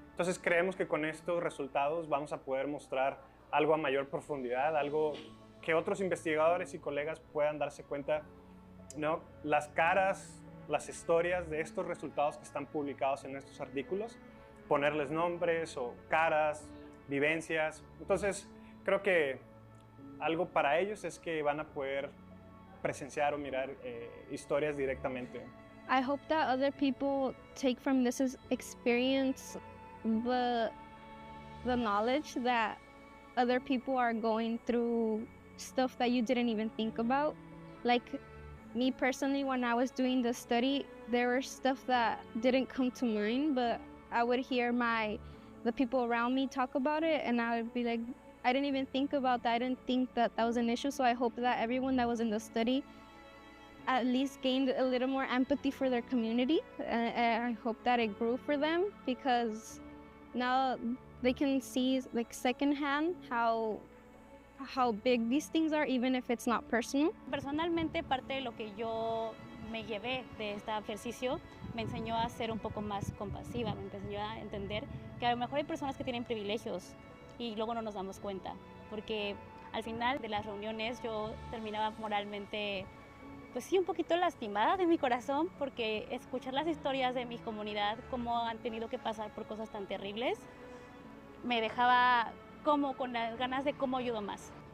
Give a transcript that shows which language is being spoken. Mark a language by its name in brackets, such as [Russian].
[Spanish] Entonces creemos que con estos resultados vamos a poder mostrar algo a mayor profundidad, algo que otros investigadores y colegas puedan darse cuenta, ¿no? Las caras, las historias de estos resultados que están publicados en estos artículos, ponerles nombres o caras, vivencias. Entonces, creo que algo para ellos es que van a poder presenciar o mirar historias directamente. [English] I hope that other people take from this experience the knowledge that other people are going through stuff that you didn't even think about. Like me personally, when I was doing the study, there were stuff that didn't come to mind, but I would hear the people around me talk about it, and I would be like, I didn't even think about that. I didn't think that that was an issue. So I hope that everyone that was in the study at least gained a little more empathy for their community. And I hope that it grew for them, because now they can see like secondhand how big these things are, even if it's not personal. [Spanish] Personalmente, parte de lo que yo me llevé de este ejercicio me enseñó a ser un poco más compasiva, me enseñó a entender que a lo mejor hay personas que tienen privilegios y luego no nos damos cuenta, porque al final de las reuniones yo terminaba moralmente, pues sí, un poquito lastimada de mi corazón, porque escuchar las historias de mi comunidad, cómo han tenido que pasar por cosas tan terribles, me dejaba como con las ganas de cómo ayudo más.